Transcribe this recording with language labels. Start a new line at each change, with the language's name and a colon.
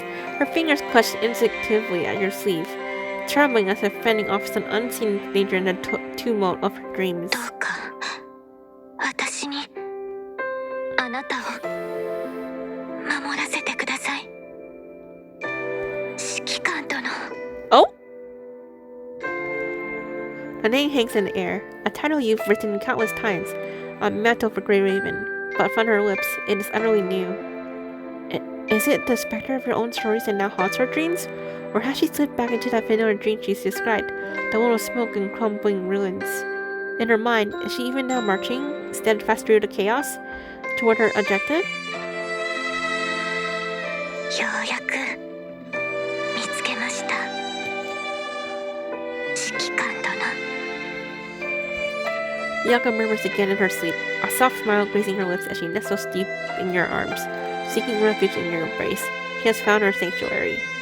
English: Her fingers clutch instinctively at your sleeve, trembling as if fending off some unseen danger in the tumult of her dreams.
Japanese: どうか私にあなたを守らせてください。指揮官殿。
English: Oh? The name hangs in the air, a title you've written countless times, a mantle for Grey Raven, but from her lips, it is utterly new. Is it the specter of your own stories that now haunts her dreams? Or has she slipped back into that vanilla dream she's described, the one with smoke and crumbling ruins? In her mind, is she even now marching, steadfast through the chaos, toward her objective?
Japanese: ようやく見つけました。指揮官殿。
English: Bianca murmurs again in her sleep, a soft smile gracing her lips as she nestles deep in your arms, seeking refuge in your embrace. She has found her sanctuary.